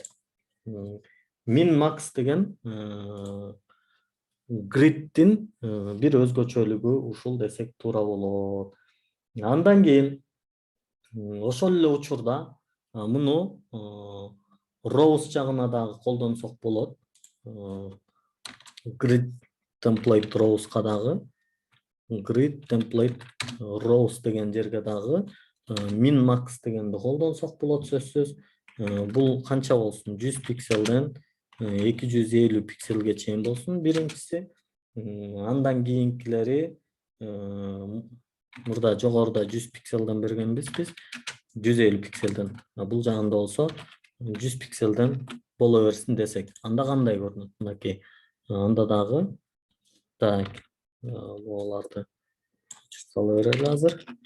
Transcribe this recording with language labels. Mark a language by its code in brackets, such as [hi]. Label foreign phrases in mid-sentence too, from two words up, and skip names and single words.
[en] Min max [ky] деген gridдин бир өзгөчөлүгү ушул десек туура болот. Андан кийин ошол эле учурда муну rows жагына дагы колдонсок болот. [en] Grid template rows'ка [ky] дагы, [en] grid template rows [ky] деген жерге дагы [en] min max [ky] дегенди колдонсок болот сөзсүз. Бул канча болсун? 100 pikselden 250 pikselge чейин болсун биринчиси. Андан кийинкилери мурда жогоруда 100 pikselden бергенбиз биз. 150 pikselden. Бул жагында болсо 100 pikselden боло берсин десек. Анда кандай көрүнөт? Мынакей. Анда дагы так буларды сала берели азыр.